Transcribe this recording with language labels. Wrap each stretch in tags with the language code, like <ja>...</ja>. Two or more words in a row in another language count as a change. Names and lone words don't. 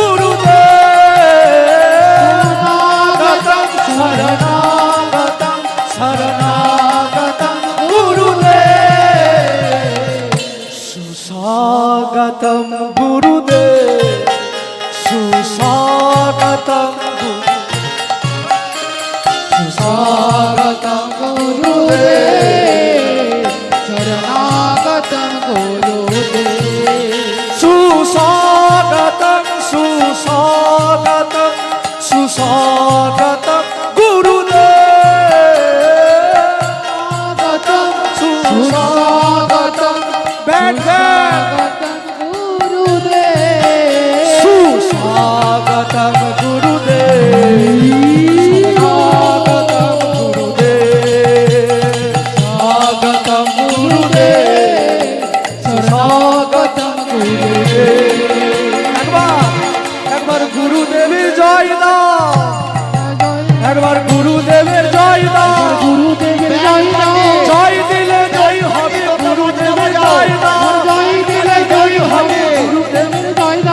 <bn>গুরুদেব শরণাগতম শরণাগতম গুরুদেব সুস্বাগতম গুরুদেব সুস্বাগতম</bn> <hi>स्वागतम गुरुदेव शरणागतम गुरुदेव सुस्वागतम सुस्वागतम सुस्वागतम गुरुदेव स्वागतम बैठ गुरुदेव सुस्वागतम गुरुदेव स्वागतम गुरुदेव स्वागतम गुरुदेव स्वागतम</hi> <bn>একবার গুরুদেবের জয় দাও একবার গুরুদেবের জয় দাও গুরুদেবের জয় দাও জয় দিলে জয় হবে গুরুদেবের জয় দাও জয় দিলে জয় হবে গুরুদেবের জয় দাও</bn>